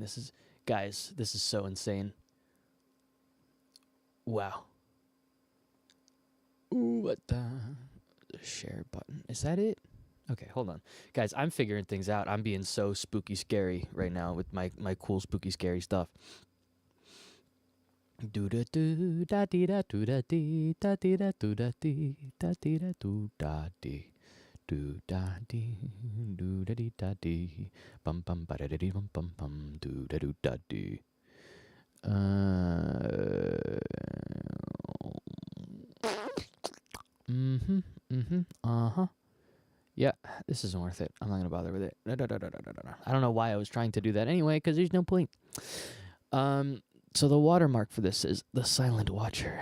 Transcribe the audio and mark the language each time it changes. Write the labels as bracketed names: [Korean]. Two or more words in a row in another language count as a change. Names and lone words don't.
[English] Guys, this is so insane. Wow. Ooh, what the share button? Is that it? Okay, hold on. Guys, I'm figuring things out. I'm being so spooky scary right now with my cool spooky scary stuff. Do da do da dee da do da dee da dee da do da dee da dee da do da dee do da dee do da dee da dee bum bum ba da dee bum bum bum do da do da dee. Mm-hmm. Mm-hmm. Uh-huh. Yeah, this isn't worth it. I'm not gonna bother with it. I don't know why I was trying to do that anyway, because there's no point. So the watermark for this is the Silent Watcher.